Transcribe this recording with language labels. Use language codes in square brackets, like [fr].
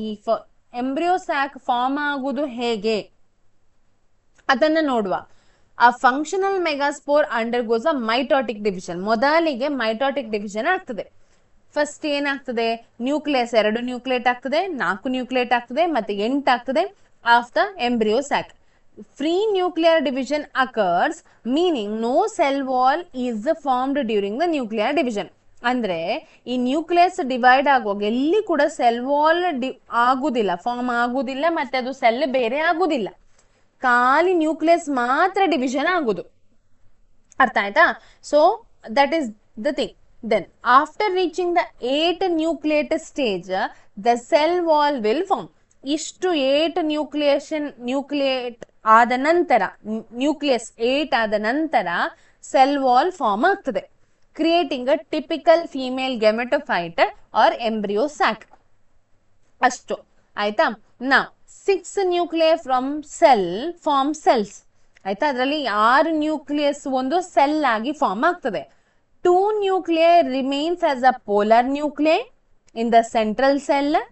[kn] ಈ embryo sack form ಆಗುವುದು ಹೇಗೆ ಅದನ್ನ ನೋಡುವ. [en] A functional megaspore undergoes a mitotic division. [kn] ಮೊದಲಿಗೆ ಮೈಟೋಟಿಕ್ ಡಿವಿಷನ್ ಆಗ್ತದೆ. ಫಸ್ಟ್ ಏನಾಗ್ತದೆ? ನ್ಯೂಕ್ಲಿಯಸ್ 2 ನ್ಯೂಕ್ಲಿಯೇಟ್ ಆಗ್ತದೆ, 4 ನ್ಯೂಕ್ಲಿಯೇಟ್ ಆಗ್ತದೆ, ಮತ್ತೆ 8 ಆಗ್ತದೆ [en] Of the embryo sac. Free nuclear division occurs, meaning no cell wall is formed during the nuclear division. [kn] ಅಂದ್ರೆ ಈ ನ್ಯೂಕ್ಲಿಯಸ್ ಡಿವೈಡ್ ಆಗುವಾಗ ಎಲ್ಲಿ ಕೂಡ ಸೆಲ್ ವಾಲ್ ಆಗುದಿಲ್ಲ, ಫಾರ್ಮ್ ಆಗುದಿಲ್ಲ, ಮತ್ತೆ ಅದು ಸೆಲ್ ಬೇರೆ ಆಗುದಿಲ್ಲ. ಖಾಲಿ ನ್ಯೂಕ್ಲಿಯಸ್ ಮಾತ್ರ ಡಿವಿಷನ್ ಆಗುದು. ಅರ್ಥ ಆಯ್ತಾ? [en] So that is the thing. Then after reaching the 8 nucleate stage, the cell wall will form. [kn] ಇಷ್ಟು 8 ನ್ಯೂಕ್ಲಿಯೇಟ್ ಆದ ನಂತರ, ನ್ಯೂಕ್ಲಿಯಸ್ 8 ಆದ ನಂತರ ಸೆಲ್ ವಾಲ್ ಫಾರ್ಮ್ ಆಗ್ತದೆ, [en] Creating a typical female gametophyte or embryo sac. [kn] ಅಷ್ಟು ಆಯ್ತಾ? ನಾ [en] 6 nuclear from cell form cells. [kn] ಆಯ್ತಾ? ಅದರಲ್ಲಿ 6 ನ್ಯೂಕ್ಲಿಯಸ್ ಒಂದು ಸೆಲ್ ಆಗಿ ಫಾರ್ಮ್ ಆಗ್ತದೆ. [en] 2 nuclei remains as a polar nuclei in the central cell.